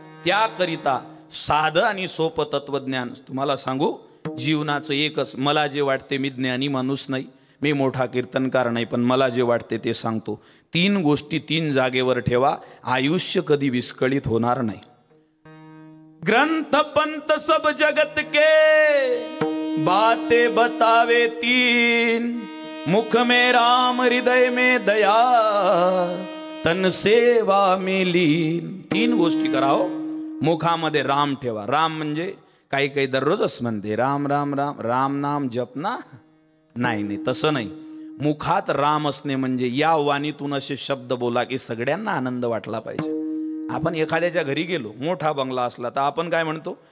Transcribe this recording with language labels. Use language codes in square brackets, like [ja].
[mr] त्याकरिता साधं आणि सोपं तत्वज्ञान तुम्हाला सांगू. जीवनाचं एकच, मला जे वाटते, मी ज्ञानी माणूस नाही, मी मोठा कीर्तनकार नाही, पण मला जे वाटते ते सांगतो. 3 गोष्टी 3 जागेवर ठेवा, आयुष्य कधी विस्कळीत होणार नाही. [hi] ग्रंथ पंत सब जगत के बातें बतावे 3, मुख में राम हृदय में दया तन सेवा में लीन. [mr] 3 गोष्टी कराओ. मुखामध्ये राम ठेवा. राम म्हणजे काही काही दररोजच म्हणते राम राम राम राम नाम जप ना. नाही नाही, तसं नाही. मुखात राम असणे म्हणजे या वाणीतून असे शब्द बोला की सगळ्यांना आनंद वाटला पाहिजे. आपण एखाद्याच्या घरी गेलो, मोठा बंगला असला तर आपण काय म्हणतो?